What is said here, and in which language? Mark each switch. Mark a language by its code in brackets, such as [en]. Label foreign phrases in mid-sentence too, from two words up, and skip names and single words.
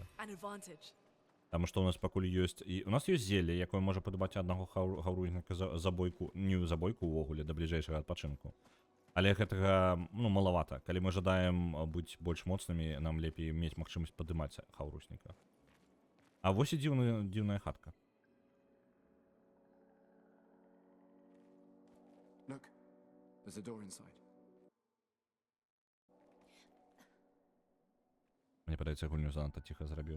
[be] Таму што у нас пакуль ёсць... У нас ёсць зелле, якое можа падымаць аднаго хаўрузніка за бойку, не за бойку ўвогуле, да бліжэйшага адпачынку. Але гэтага, ну, малавата. Калі мы жадаем быць больш моцнымі, нам лепей мець магчымасць падымаць хаўрусніка. А вось і дзіўная хатка. [en] Look, there's a door inside. Мне падаецца, гульню занадта ціха зрабіў.